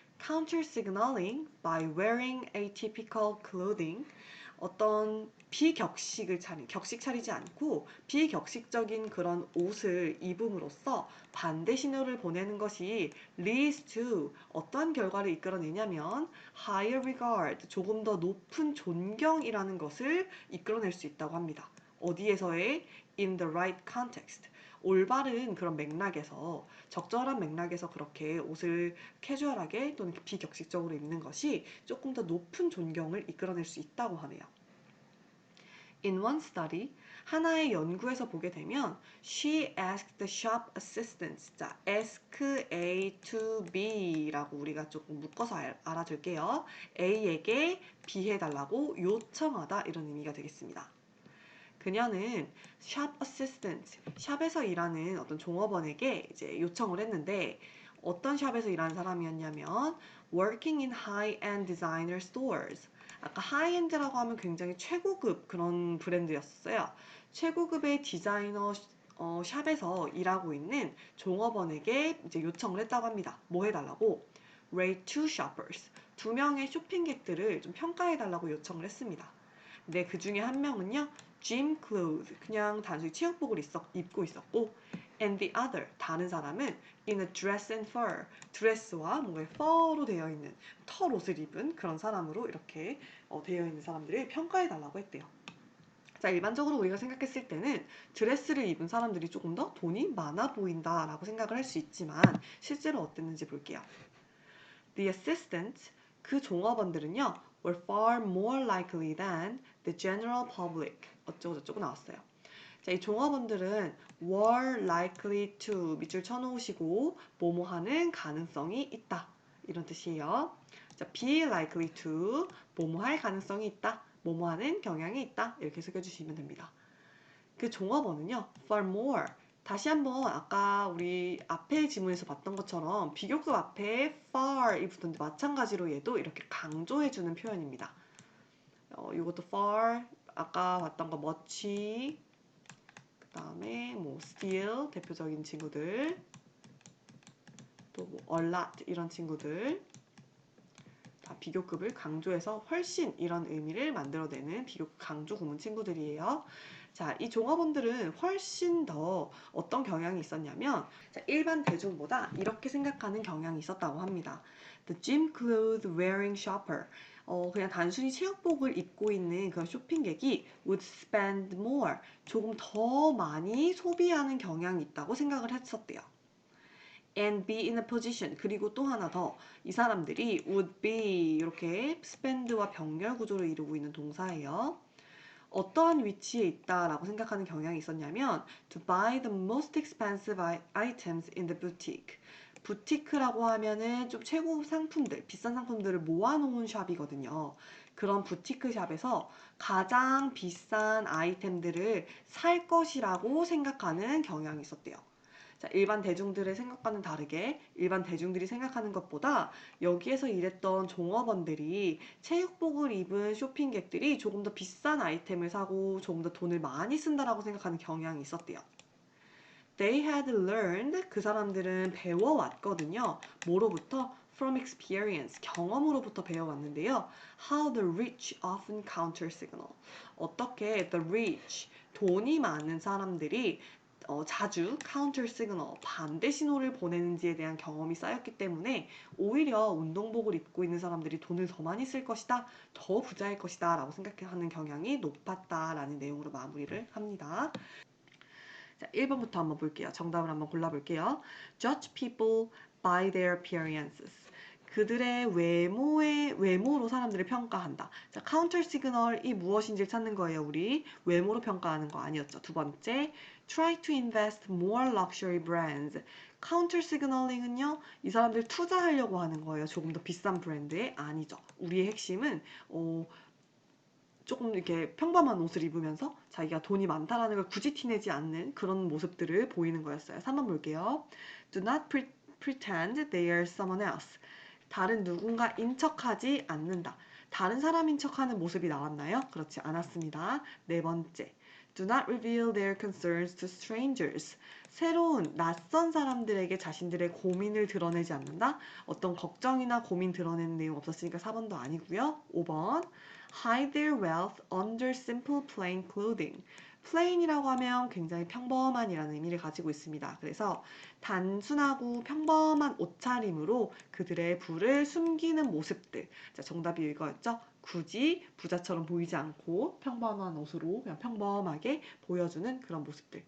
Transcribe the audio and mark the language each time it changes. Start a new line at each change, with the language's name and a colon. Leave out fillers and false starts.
English: counter signaling by wearing atypical clothing,
Korean: 어떤 비격식을 격식 차리지 않고 비격식적인 그런 옷을 입음으로써 반대 신호를 보내는 것이
English: leads to
Korean: 어떠한 결과를 이끌어내냐면
English: higher regard,
Korean: 조금 더 높은 존경이라는 것을 이끌어낼 수 있다고 합니다. 어디에서의
English: in the right context,
Korean: 올바른 그런 맥락에서, 적절한 맥락에서 그렇게 옷을 캐주얼하게 또는 비격식적으로 입는 것이 조금 더 높은 존경을 이끌어낼 수 있다고 하네요.
English: In one study,
Korean: 하나의 연구에서 보게 되면
English: she asked the shop assistants,
Korean: 자,
English: ask A to B
Korean: 라고 우리가 조금 묶어서 알아둘게요. A에게 B 해달라고 요청하다 이런 의미가 되겠습니다. 그녀는 shop assistant, 샵에서 일하는 어떤 종업원에게 이제 요청을 했는데 어떤 샵에서 일하는 사람이었냐면
English: working in high-end designer stores.
Korean: 아까 하이엔드라고 하면 굉장히 최고급 그런 브랜드였어요. 최고급의 디자이너 샵에서 일하고 있는 종업원에게 이제 요청을 했다고 합니다. 뭐 해달라고?
English: Rate two shoppers.
Korean: 두 명의 쇼핑객들을 좀 평가해달라고 요청을 했습니다. 근데 그 중에 한 명은요,
English: gym clothes,
Korean: 그냥 단순히 체육복을 입고 있었고,
English: and the other,
Korean: 다른 사람은
English: in a dress and fur,
Korean: 드레스와 뭔가 fur로 되어 있는 털 옷을 입은 그런 사람으로 이렇게 되어 있는 사람들을 평가해달라고 했대요. 자, 일반적으로 우리가 생각했을 때는 드레스를 입은 사람들이 조금 더 돈이 많아 보인다라고 생각을 할 수 있지만 실제로 어땠는지 볼게요.
English: The assistants,
Korean: 그 종업원들은요,
English: were far more likely than the general public.
Korean: 어쩌고저쩌고 나왔어요. 자, 이 종업원들은
English: were likely to
Korean: 밑줄 쳐놓으시고 뭐뭐 하는 가능성이 있다. 이런 뜻이에요. 자,
English: be likely to
Korean: 뭐뭐 할 가능성이 있다. 뭐뭐 하는 경향이 있다. 이렇게 해석해주시면 됩니다. 그 종업원은요,
English: far more.
Korean: 다시 한번 아까 우리 앞에 지문에서 봤던 것처럼 비교급 앞에 far이 붙었는데 마찬가지로 얘도 이렇게 강조해주는 표현입니다. 이것도 far, 아까 봤던 거 much, 그 다음에 뭐 still 대표적인 친구들, 또 뭐 a lot 이런 친구들 다 비교급을 강조해서 훨씬 이런 의미를 만들어내는 비교급 강조 구문 친구들이에요. 자, 이 종업원들은 훨씬 더 어떤 경향이 있었냐면 자, 일반 대중보다 이렇게 생각하는 경향이 있었다고 합니다.
English: The gym clothes wearing shopper.
Korean: 그냥 단순히 체육복을 입고 있는 그런 쇼핑객이
English: would spend more.
Korean: 조금 더 많이 소비하는 경향이 있다고 생각을 했었대요.
English: And be in a position.
Korean: 그리고 또 하나 더. 이 사람들이
English: would be
Korean: 이렇게 spend와 병렬 구조를 이루고 있는 동사예요. 어떠한 위치에 있다라고 생각하는 경향이 있었냐면
English: to buy the most expensive items in the boutique.
Korean: 부티크라고 하면은 좀 최고 상품들, 비싼 상품들을 모아놓은 샵이거든요. 그런 부티크 샵에서 가장 비싼 아이템들을 살 것이라고 생각하는 경향이 있었대요. 자, 일반 대중들의 생각과는 다르게 일반 대중들이 생각하는 것보다 여기에서 일했던 종업원들이 체육복을 입은 쇼핑객들이 조금 더 비싼 아이템을 사고 조금 더 돈을 많이 쓴다라고 생각하는 경향이 있었대요.
English: They had learned,
Korean: 그 사람들은 배워왔거든요. 뭐로부터?
English: From experience,
Korean: 경험으로부터 배워왔는데요.
English: How the rich often counter signal.
Korean: 어떻게
English: the rich,
Korean: 돈이 많은 사람들이 자주
English: counter signal,
Korean: 반대 신호를 보내는지에 대한 경험이 쌓였기 때문에 오히려 운동복을 입고 있는 사람들이 돈을 더 많이 쓸 것이다, 더 부자일 것이다 라고 생각하는 경향이 높았다라는 내용으로 마무리를 합니다. 자, 1번부터 한번 볼게요. 정답을 한번 골라볼게요.
English: Judge people by their appearances.
Korean: 그들의 외모로 사람들을 평가한다. 자, 카운터 시그널이 무엇인지를 찾는 거예요. 우리 외모로 평가하는 거 아니었죠. 두 번째,
English: try to invest more luxury brands.
Korean: 카운터 시그널링은요, 이 사람들 투자하려고 하는 거예요. 조금 더 비싼 브랜드에 아니죠. 우리의 핵심은 조금 이렇게 평범한 옷을 입으면서 자기가 돈이 많다라는 걸 굳이 티내지 않는 그런 모습들을 보이는 거였어요. 3번 볼게요.
English: Do not pretend they are someone else.
Korean: 다른 누군가인 척하지 않는다. 다른 사람인 척하는 모습이 나왔나요? 그렇지 않았습니다. 네 번째.
English: Do not reveal their concerns to strangers.
Korean: 새로운 낯선 사람들에게 자신들의 고민을 드러내지 않는다. 어떤 걱정이나 고민 드러내는 내용 없었으니까 4번도 아니고요. 5번.
English: Hide their wealth under simple plain clothing.
Korean: plain이라고 하면 굉장히 평범한이라는 의미를 가지고 있습니다. 그래서 단순하고 평범한 옷차림으로 그들의 부를 숨기는 모습들. 자, 정답이 이거였죠? 굳이 부자처럼 보이지 않고 평범한 옷으로 그냥 평범하게 보여주는 그런 모습들.